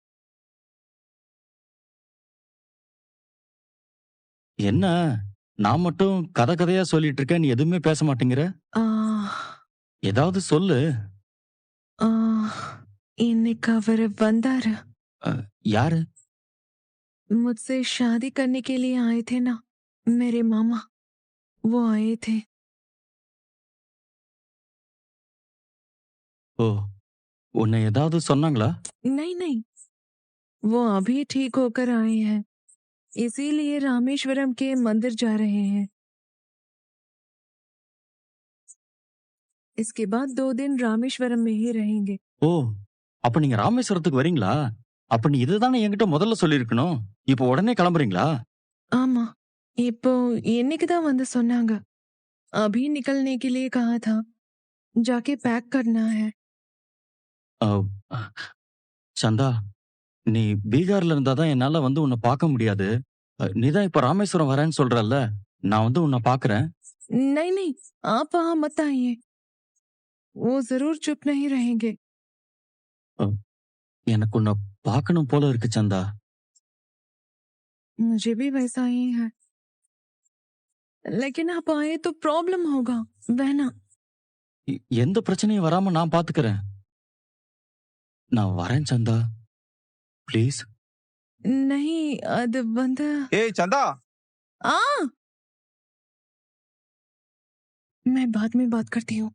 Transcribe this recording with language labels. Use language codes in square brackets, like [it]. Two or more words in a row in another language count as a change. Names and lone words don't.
[ta] என்ன நான் மட்டும் கதை கதையா சொல்லிட்டு இருக்கேன், நீ எதுவுமே பேச மாட்டேங்கிற? ஆ. ஏதாவது சொல்லு. ஆ. இன்னைக்கு அவரு வந்தாரு. யாரு? [hi] मुझसे शादी करने के लिए आए थे ना, मेरे मामा, वो आए थे. [ta] ஓ, உன்னை ஏதாவது சொன்னாங்களா? [hi] नहीं नहीं, वो अभी ठीक होकर आए हैं, इसीलिए रामेश्वरम के मंदिर जा रहे हैं. इसके बाद 2 दिन रामेश्वरम में ही रहेंगे. [ta] ஓ, அப்ப நீங்க ராமேஸ்வரத்துக்கு வரீங்களா? அப்ப நீ இதுதானே என்கிட்ட முதல்ல சொல்லியிருக்கணும். இப்போ உடனே கிளம்புறீங்களா? ஆமா, இப்போ இன்னைக்கு தான் வந்து சொன்னாங்க. [hi] अभी निकलने के लिए कहा था, जाके पैक करना है. [ta] சந்தா, நீ பீகார்ல இருந்தாதான் என்னால வந்து உன்னை பார்க்க முடியாது. நீதான் இப்ப ராமேஸ்வரம் வரேன்னு சொல்றல்ல, நான் வந்து உன்னை பார்க்கறேன். [hi] नहीं नहीं, आप वहां मत आइए। वो जरूर चुप नहीं रहेंगे। [ta] அஹ், எனக்கு உன்னை பார்க்கணும் போல இருக்கு சந்தா. [hi] मुझे भी वैसा ही है, लेकिन आप आए तो प्रॉब्लम होगा, बहना। [ta] எந்த பிரச்சனையும் வராம நான் பாத்துக்கிறேன். நான் வரேன் சந்தா, ப்ளீஸ். नहीं அது வந்து ஏய் சந்தா, [hi] आ मैं बाद में बात करती हूँ।